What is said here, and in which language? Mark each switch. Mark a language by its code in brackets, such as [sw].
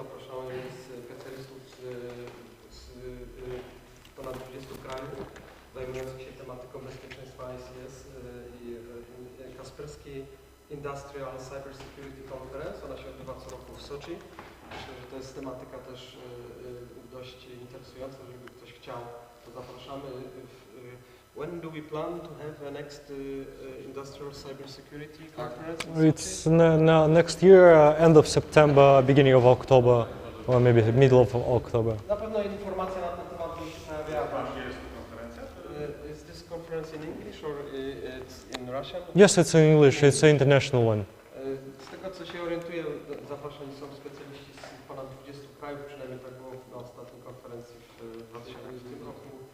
[pl] Zapraszamy specjalistów z ponad 20 krajów zajmujących się tematyką bezpieczeństwa ICS i Kaspersky Industrial Cyber Security Conference. Ona się odbywa co roku w Soczi. Myślę, że to jest tematyka też dość interesująca, żeby ktoś chciał, to zapraszamy. [en] When do we plan to have a next industrial cybersecurity conference? It's next year, end of September, beginning of October, or maybe middle of October. [pl] Na pewno informacja na ten temat będzie się pojawiała. Gdzie jest to konferencja? [en] Is this conference in English or it's in Russian? Yes, it's in English. It's an international one. [pl] Z tego co się orientuję, zaproszeni są specjaliści z ponad 20 krajów, przynajmniej tak było na ostatniej konferencji w 2020 roku.